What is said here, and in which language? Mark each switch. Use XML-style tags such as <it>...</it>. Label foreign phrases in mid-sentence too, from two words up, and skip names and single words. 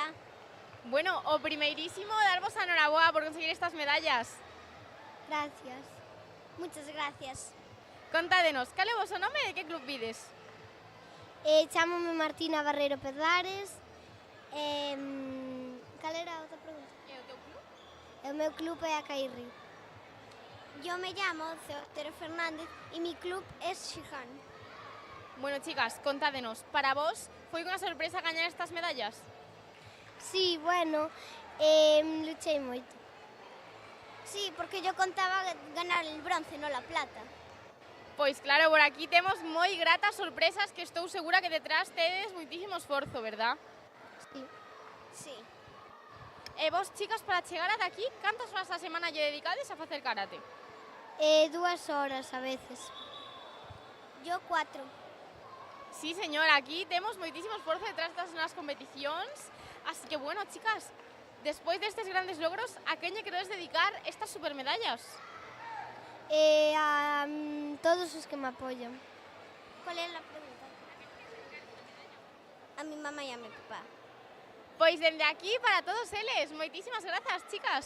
<gl>Bueno, o primeirísimo, darvos a enhoraboa por conseguir estas medallas.</gl> <es>Gracias. Muchas gracias.</es> <gl>Contádenos, cal é o voso nome e de que club vides? Chámome Martina Barreiro Pedrares. Cal era a outra pregunta? E o teu club? O meu club é a Cairri.</gl> <es>Yo me llamo Ceotero Fernández y mi club es Shihan.</es> <gl>Bueno, chicas, contádenos, para vos foi unha sorpresa gañar estas medallas? Sí, bueno, luchei moito.</gl> <es>Sí, porque yo contaba ganar el bronce, no la plata.</es> <gl>Pois claro, por aquí temos moi gratas sorpresas que estou segura que detrás tedes moitísimo esforzo, verdad? Sí. Sí. E vos, chicas, para chegar ata aquí, cantas horas a semana lle dedicades a facer karate?</gl> <es>2 horas a veces. Yo 4.</es> <gl>Sí, señora, aquí temos moitísimo esforzo detrás das nas competicións. Así que, bueno, chicas, despois destes grandes logros, a quen lle queredes dedicar estas supermedallas? A todos os que me apoyan.</gl> <es>¿Cuál es la pregunta? A mi mamá y a mi papá.</es> <gl>Pois dende aquí, para todos eles, moitísimas grazas, chicas.</gl>